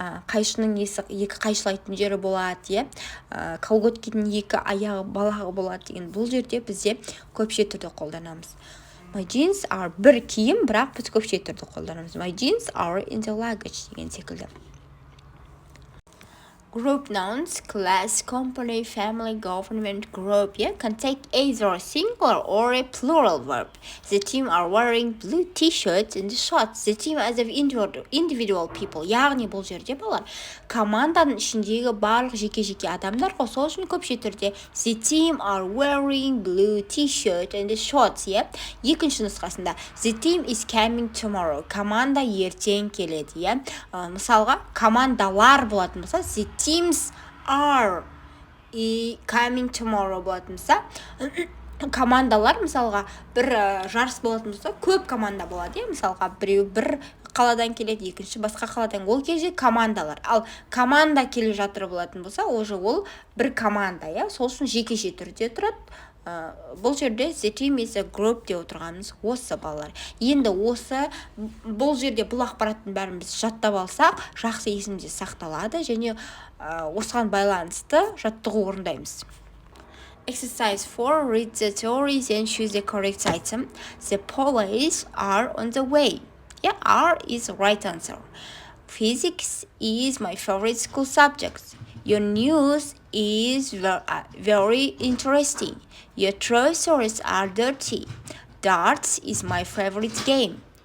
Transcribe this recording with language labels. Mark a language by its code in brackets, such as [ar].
[kk] Қайшының екі қайшылайтын жері болады, колготкенің екі аяғы балағы болады деген. Бұл жерде бізде көпше түрде қолданамыз. [en] My jeans are [kk] бір киім, бірақ біз көпше түрде қолданамыз. [en] My jeans are in the luggage [kk] деген секілді. [en] Group nouns, class, company, family, government, group, can take either a singular or a plural verb. The team are wearing blue t-shirts and shorts. The team as of individual people. [kk] Яғни бұл жерде балалар команданың ішіндегі барлық жеке-жеке адамдар ғой, сол үшін көпше түрде [en] the team are wearing blue t-shirt and shorts. [kk] Екінші нұсқасында [en] the team is coming tomorrow. [kk] Команда ертең келеді. Мысалға командалар болатын болса [en] the teams are coming tomorrow [kk] болатын болса, командалар мысалға бір жарыс болатын болса, көп команда болады. Мысалға біреу бір қаладан келеді, екінші басқа қаладан. Ол кезде командалар. Ал команда келе жатыр болатын болса, ол бір команда. Сол үшін жекеше түрде тұрады. Бұл жерде [en] the team is a group [kk] деп отырғанымыз осы балалар. Енді бұл жерде бұл ақпараттың бәрін біз жаттап алсақ, жақсы есімде сақталады және осыған байланысты жаттығу орындаймыз. [en] Exercise 4. Read the theories and choose the correct item. The police are on the way. R is the right answer. Physics is my favorite school subject. Your news is very interesting. Your trousers are dirty. Darts is my favorite game.